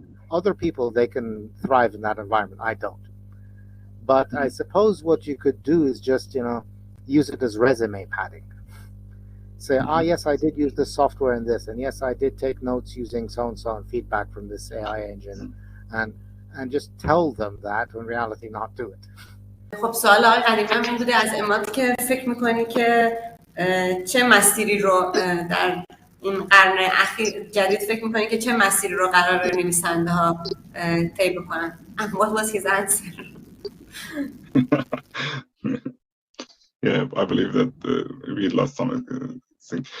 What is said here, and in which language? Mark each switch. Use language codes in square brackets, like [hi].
[en] Other people, they can thrive in that environment. I don't. But I suppose what you could do is just, use it as resume padding. Say, yes, I did use this software and this, and yes, I did take notes using so-and-so and feedback from this AI engine, and just tell them that, when in reality not do it. [fa] خب سوال آقای قدیمی هم این بوده از اماد که فکر میکنی که چه مسیری رو در این قرن اخیر جدید فکر میکنی که چه مسیری رو قرار نویسنده ها طی بکنن. [en] And what was his answer? Yeah, I believe that we lost some thing.